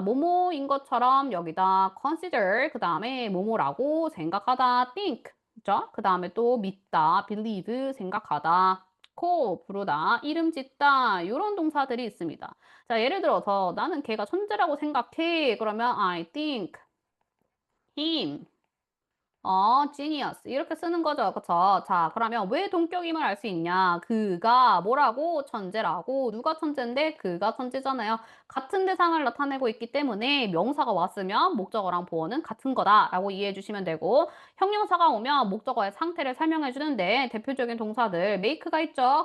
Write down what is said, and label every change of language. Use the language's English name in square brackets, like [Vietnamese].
[Korean] 뭐뭐인 것처럼 여기다 consider, 그 다음에 뭐뭐라고 생각하다, think, 그죠? 그 다음에 또 믿다, believe, 생각하다, call, 부르다, 이름 짓다, 이런 동사들이 있습니다. 자, 예를 들어서 나는 걔가 천재라고 생각해. [English] 그러면 I think him genius. [Korean] 이렇게 쓰는 거죠. 그쵸? 자, 그러면 왜 동격임을 알 수 있냐? 그가 뭐라고? 천재라고. 누가 천재인데? 그가 천재잖아요. 같은 대상을 나타내고 있기 때문에 명사가 왔으면 목적어랑 보어는 같은 거다라고 이해해 주시면 되고, 형용사가 오면 목적어의 상태를 설명해 주는데 대표적인 동사들 make가 있죠.